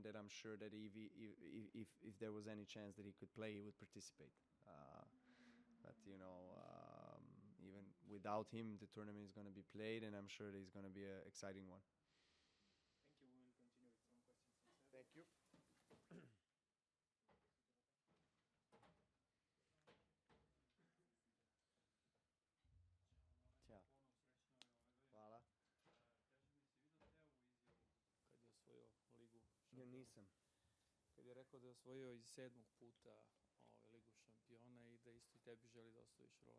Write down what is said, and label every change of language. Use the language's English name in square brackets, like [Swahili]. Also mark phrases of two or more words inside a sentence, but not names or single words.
[English] That I'm sure that if there was any chance that he could play, he would participate. But even without him, the tournament is going to be played, and I'm sure that it's going to be an exciting one. Thank you. We will continue with some questions. Thank you. [Serbian] Ćao. Hvala. Kad je osvojio ligu Ja nisam. kad je rekao da je osvojio iz 7. puta ligu šampiona i da isto i tebi želi da osvojiš Roland